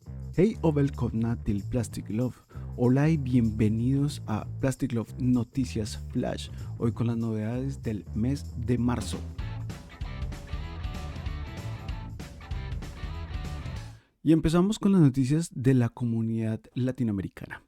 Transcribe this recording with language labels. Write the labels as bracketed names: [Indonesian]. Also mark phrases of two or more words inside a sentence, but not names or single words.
[Swedish] Hej och välkomna till Plastic Love. [Spanish] Hola y bienvenidos a Plastic Love Noticias Flash, hoy con las novedades del mes de marzo. Y empezamos con las noticias de la comunidad latinoamericana.